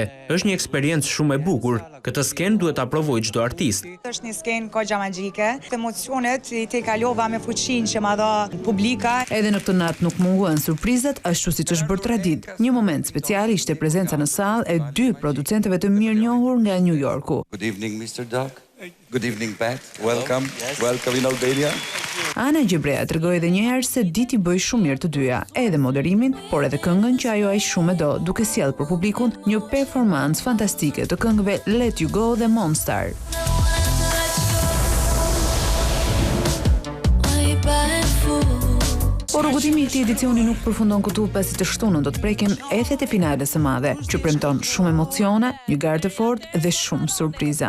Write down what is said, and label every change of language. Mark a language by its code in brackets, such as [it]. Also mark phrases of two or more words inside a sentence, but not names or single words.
[sq] Është një eksperiencë shumë e bukur. Këtë skenë duhet ta provojë çdo artist. Është një skenë kogja magjike. Emocionet i te kalova me fuqinë që ma dha publika. Edhe në këtë natë nuk munguan surprizat, ashtu siç është bërë tradit. Një moment special ishte prezenca në sallë e 2 producentëve të mirënjohur nga New Yorku. [en] Good evening, Mr. Duck. Good evening, Pat. Welcome. Welcome in Albania. [sq] Ana Gjebrea tregoi edhe një herë se diti bëj shumë mirë të dyja, edhe moderimin, por edhe këngën që ajo aq shumë e do, duke sjellë për publikun një performancë fantastike të këngëve Let You Go dhe Monster. Por rrugëtimi i këtij edicioni nuk përfundon këtu, pasi të shtunën do të prekim ethet e finales së madhe, që premton shumë emocione, një garë të fortë dhe shumë surpriza.